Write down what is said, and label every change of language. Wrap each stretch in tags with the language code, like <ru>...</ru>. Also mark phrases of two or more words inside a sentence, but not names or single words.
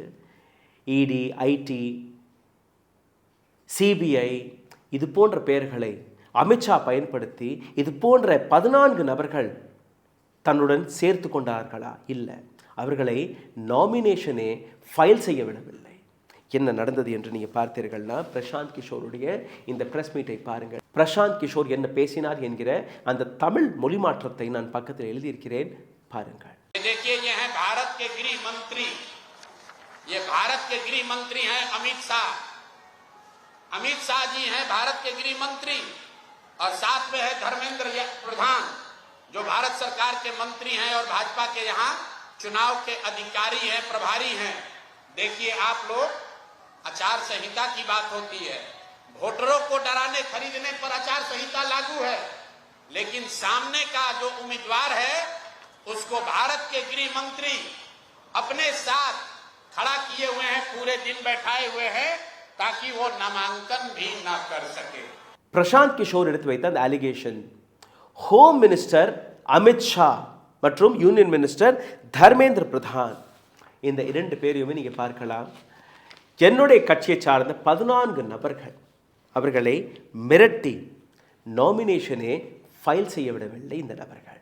<ta>இடி, ஐடி, சிபிஐ இது போன்ற பெயர்களை அமித்ஷா பயன்படுத்தி இது போன்ற 14 நபர்கள் தன்னுடன் சேர்த்து கொண்டார்களா? இல்லை, அவர்களை</ta> <en>nomination file</en> <ta>செய்ய விடவில்லை. என்ன நடந்தது என்று நீங்கள் பார்த்தீர்கள்னா பிரசாந்த் கிஷோருடைய இந்த</ta> <en>press meet</en> <ta>பாருங்கள். பிரசாந்த் கிஷோர் என்ன பேசினார் என்கிற அந்த தமிழ் மொழி மாற்றத்தை நான் பக்கத்தில் எழுதியிருக்கிறேன், பாருங்கள்.</ta> <hi>देखिए, ये है भारत के गृह मंत्री, ये भारत के गृह मंत्री हैं अमित शाह, अमित शाह जी हैं भारत के गृह मंत्री और साथ में है धर्मेंद्र प्रधान जो भारत सरकार के मंत्री हैं और भाजपा के यहाँ चुनाव के अधिकारी हैं, प्रभारी हैं। देखिए आप लोग, आचार संहिता की बात होती है, वोटरों को डराने खरीदने पर आचार संहिता लागू है, लेकिन सामने का जो उम्मीदवार है उसको भारत के गृह मंत्री अपने साथ खड़ा किए हुए हैं, पूरे दिन बैठाए हुए हैं ताकि वो नामांकन भी ना कर सके।</hi> <ta>பிரசாந்த் கிஷோர் எடுத்து வைத்த அந்த</ta> <en>allegation home minister</en> <ta>அமித் ஷா மற்றும்</ta> <en>union minister</en> <ta>தர்மேந்திர பிரதான் இந்த இரண்டு பேரையுமே நீங்க பார்க்கலாம். என்னுடைய கட்சியை சார்ந்த 14 நபர்கள் அவர்களை மிரட்டி</ta> <en>nomination file</en> <ta>செய்ய விடவில்லை இந்த நபர்கள்.</ta>